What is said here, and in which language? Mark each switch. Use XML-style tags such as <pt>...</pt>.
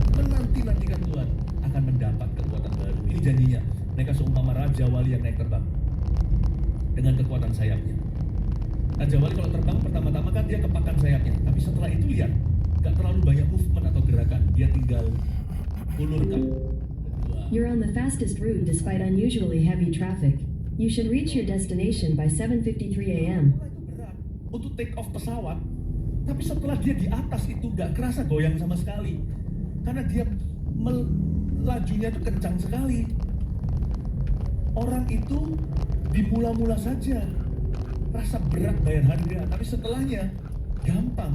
<id>Menanti-nantikan Tuhan akan mendapat kekuatan baru. Ini janjinya. Mereka seumpama Raja Wali yang naik terbang dengan kekuatan sayapnya. Raja Wali kalau terbang pertama-tama kan dia kepakan sayapnya, tapi setelah itu lihat, gak terlalu banyak movement atau gerakan. Dia tinggal ulurkan.</id> <en>You're on the fastest route despite unusually heavy traffic. You should reach your destination by 7:53 a.m.</en> <id>Itu berat untuk take off pesawat, tapi setelah dia di atas itu gak kerasa goyang sama sekali, karena dia lajunya itu kencang sekali. Orang itu di mula-mula saja rasa berat bayar harga, tapi setelahnya gampang.</id>